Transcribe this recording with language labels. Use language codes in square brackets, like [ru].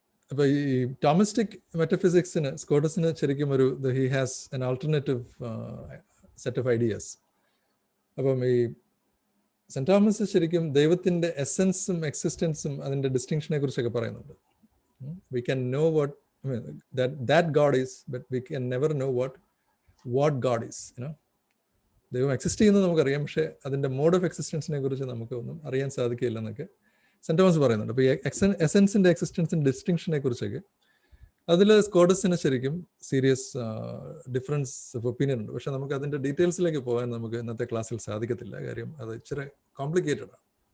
[ml] അപ്പോൾ ഈ ടോമിസ്റ്റിക് മെറ്റഫിസിക്സിന് സ്കോട്ടസിന് ശരിക്കും [en] He has an alternative set of ideas. [ml] അപ്പം ഈ സെന്റ് തോമസ് ശരിക്കും ദൈവത്തിൻ്റെ എസൻസും എക്സിസ്റ്റൻസും അതിൻ്റെ ഡിസ്റ്റിങ്ഷനെ കുറിച്ചൊക്കെ പറയുന്നുണ്ട്. [en] We can know what that God is, but we can never know what God is. [ml] ദൈവം എക്സിസ്റ്റ് ചെയ്യുന്നത് നമുക്കറിയാം, പക്ഷേ അതിൻ്റെ മോഡ് ഓഫ് എക്സിസ്റ്റൻസിനെ കുറിച്ച് നമുക്കൊന്നും അറിയാൻ സാധിക്കില്ല എന്നൊക്കെ സെന്റ് തോമസ് പറയുന്നുണ്ട്. അപ്പോൾ ഈ എസൻസിൻ്റെ എക്സിസ്റ്റൻസിൻ്റെ ഡിസ്റ്റിങ്ഷനെ കുറിച്ചൊക്കെ അതിൽ സ്കോട്ടസിന് ശരിക്കും [en] serious difference of opinion [ml] ഉണ്ട്. പക്ഷെ നമുക്ക് അതിൻ്റെ ഡീറ്റെയിൽസിലേക്ക് പോകാൻ നമുക്ക് ഇന്നത്തെ ക്ലാസ്സിൽ സാധിക്കത്തില്ല. കാര്യം അത് ഇച്ചിരി കോംപ്ലിക്കേറ്റഡ് ആണ്.